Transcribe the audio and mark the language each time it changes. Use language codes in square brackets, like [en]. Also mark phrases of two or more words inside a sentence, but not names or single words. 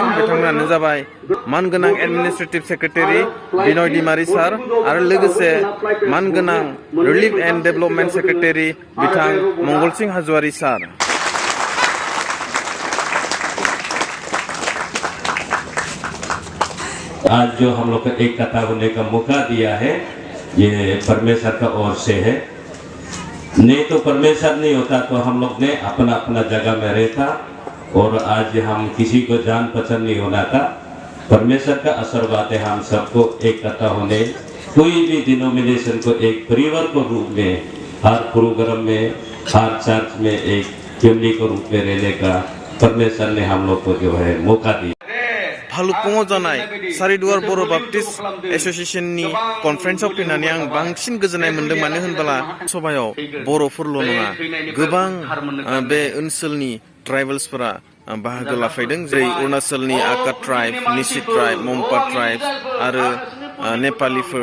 [brx] बिथांमोनानो जाबाय मानगोनां [en] administrative secretary [brx] बिनय दैमारि सार आरो लोगोसे मानगोनां [en] relief and development secretary [brx] बिथां मंगलसिं हाज'वारि सार। [hi] आज जो हम लोग को एक कथा होने का मौका दिया है, ये परमेश्वर का ओर से है। नहीं तो परमेश्वर नहीं होता तो हम लोग ने अपना अपना जगह में रहता और आज हम किसी को जान पहचान नहीं होना था। परमेश्वर का आशीर्वाद है हम सबको एक कथा होने, कोई भी डिनोमिनेशन को एक परिवार को रूप में, हर प्रोग्राम में, हर चर्च में एक फैमिली को रूप में रहने का परमेश्वर ने हम लोग को जो है मौका दिया। [brx] भालुकपुङाव जानाय सारिदुवार बर' बाप्टिस्ट एस'सिएशननि कनफारेन्सआव फैनानै आं बांसिन गोजोननाय मोन्दों। मानो होनोब्ला सभायाव बर'फोरल' नङा, गोबां बे ओनसोलनि ट्राइबेल्सफोरा बाहागो लाफैदों, जेरै अरुणाचलनि आका ट्राइब, निशी ट्राइब, मम्पा ट्राइब आरो नेपालिफोर।